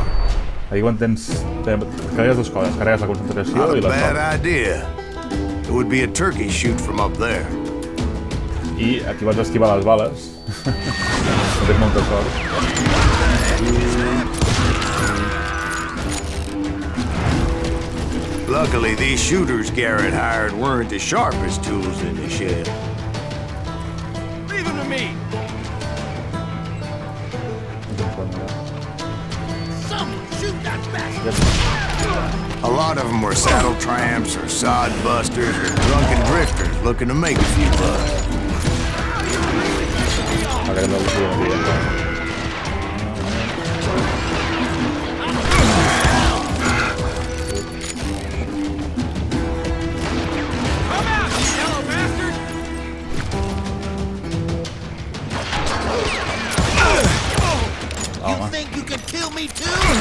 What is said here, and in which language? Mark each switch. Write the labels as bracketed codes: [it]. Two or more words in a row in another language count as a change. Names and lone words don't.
[ca] Aquí quan carregues 2 coses, carregues la concentració [en] Not [ca] i a les [en] bad [ca] morts. [en] idea. It would be a turkey shoot from up there. [ca] I aquí vas esquivar les bales. No tens molta sort. [en] Luckily, these shooters Garrett hired weren't the sharpest tools in the shed. Leave him to me! Someone shoot that bastard! A lot of them were saddle tramps or sod busters or drunken drifters looking to make a few bucks. [ca] M'agrada el dia. [en] Come out, you yellow bastard! You think you can kill me too?